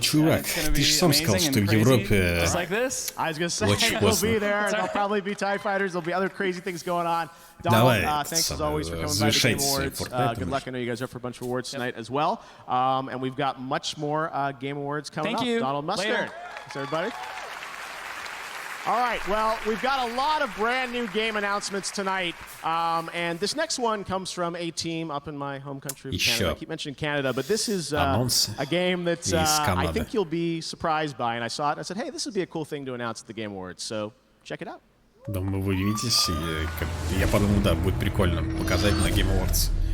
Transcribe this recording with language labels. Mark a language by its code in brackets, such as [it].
[ru] Чувак, ты же сам сказал, что в Европе [en] just like this. I was going to say, we'll be there, and there'll probably be TIE Fighters. There'll be other crazy things going on. Donald, thanks as always for coming by the Game Awards. Good luck. I know you guys are up for a bunch of awards tonight as well. And we've got much more Game Awards coming up. Thank you. Donald Mustard. Later. Thanks, everybody. All right, well, we've got a lot of brand new game announcements tonight. And this next one comes from a team up in my home country of Canada. I keep mentioning Canada, but this is a game that I think you'll be surprised by. And I saw it and I said, hey, this would be a cool thing to announce at the Game Awards. So check it out. [ru] Думаю, вы удивитесь. Я подумал, да, будет прикольно показать на Game Awards.